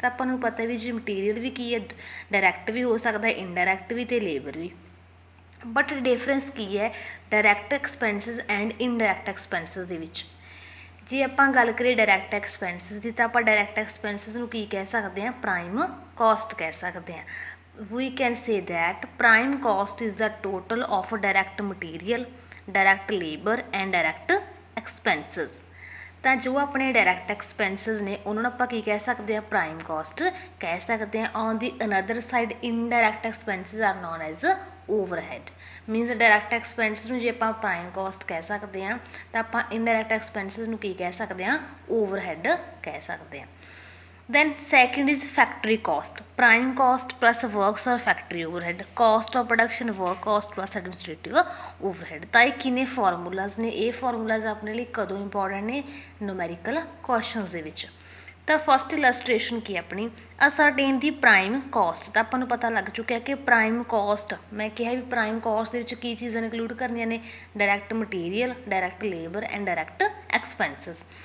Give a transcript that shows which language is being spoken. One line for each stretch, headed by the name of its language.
Punjabi: ਤਾਂ ਆਪਾਂ ਨੂੰ ਪਤਾ ਵੀ ਜੀ ਮਟੀਰੀਅਲ ਵੀ ਕੀ ਹੈ? ਡਾਇਰੈਕਟ ਵੀ ਹੋ ਸਕਦਾ, ਇਨਡਾਇਰੈਕਟ ਵੀ, ਅਤੇ ਲੇਬਰ ਵੀ। ਬਟ ਡਿਫਰੈਂਸ ਕੀ ਹੈ direct expenses and indirect expenses ਦੇ ਵਿੱਚ? ਜੇ ਆਪਾਂ ਗੱਲ ਕਰੀਏ ਡਾਇਰੈਕਟ ਐਕਸਪੈਂਸਿਸ ਦੀ, ਤਾਂ ਆਪਾਂ ਡਾਇਰੈਕਟ ਐਕਸਪੈਂਸਿਸ ਨੂੰ ਕੀ ਕਹਿ ਸਕਦੇ ਹਾਂ? ਪ੍ਰਾਈਮ ਕੋਸਟ ਕਹਿ ਸਕਦੇ ਹਾਂ।
English: we can say that prime cost is the total of direct material, direct labor and direct expenses।
Punjabi: ਤਾਂ ਜੋ ਆਪਣੇ ਡਾਇਰੈਕਟ ਐਕਸਪੈਂਸਿਸ ਨੇ ਉਹਨਾਂ ਨੂੰ ਆਪਾਂ ਕੀ ਕਹਿ ਸਕਦੇ ਹਾਂ? ਪ੍ਰਾਈਮ ਕੋਸਟ ਕਹਿ ਸਕਦੇ ਹਾਂ।
English: On the other side indirect expenses are known as overhead.
Punjabi: Means direct expenses ਨੂੰ ਜੇ ਆਪਾਂ ਪ੍ਰਾਈਮ ਕੋਸਟ ਕਹਿ ਸਕਦੇ ਹਾਂ, ਤਾਂ ਆਪਾਂ ਇਨਡਾਇਰੈਕਟ ਐਕਸਪੈਂਸਿਸ ਨੂੰ ਕੀ ਕਹਿ ਸਕਦੇ ਹਾਂ? ਓਵਰਹੈਡ ਕਹਿ ਸਕਦੇ ਹਾਂ।
English: Then second is factory cost. Prime cost plus works or factory overhead. Cost of production, work cost plus administrative overhead।
Punjabi: ਤਾਂ ਇਹ ਕਿੰਨੇ ਫਾਰਮੂਲਾਜ਼ ਨੇ? ਇਹ ਫਾਰਮੂਲਾਜ਼ ਆਪਣੇ ਲਈ ਕਦੋਂ ਇੰਪੋਰਟੈਂਟ ਨੇ? ਨੂਮੈਰੀਕਲ ਕੁਐਸਚਨਸ ਦੇ ਵਿੱਚ। ਤਾਂ ਫਸਟ ਇਲਸਟ੍ਰੇਸ਼ਨ ਕੀ ਆਪਣੀ?
English: Ascertain the prime cost.
Punjabi: ਤਾਂ ਆਪਾਂ ਨੂੰ ਪਤਾ ਲੱਗ ਚੁੱਕਿਆ ਕਿ ਪ੍ਰਾਈਮ ਕੋਸਟ, ਮੈਂ ਕਿਹਾ ਵੀ ਪ੍ਰਾਈਮ ਕੋਸਟ ਦੇ ਵਿੱਚ ਕੀ ਚੀਜ਼ਾਂ ਇਨਕਲੂਡ ਕਰਨੀਆਂ ਨੇ?
English: Direct material, direct labour and direct expenses.